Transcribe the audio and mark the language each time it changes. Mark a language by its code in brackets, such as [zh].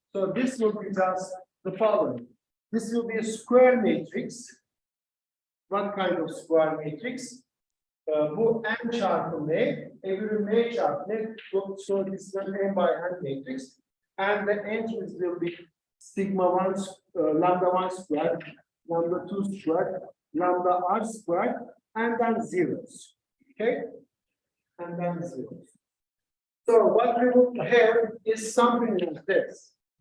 [en] So this will be just the following. This will be a square matrix. What kind of square matrix? [tr] Bu n çarpı n, every n çarpı n. [en] So this is an n by n matrix. And the entries will be sigma 1, lambda 1 squared, lambda 2 squared, lambda r squared, and then zeros. Okay? And then zeros. So what we will have is something like this.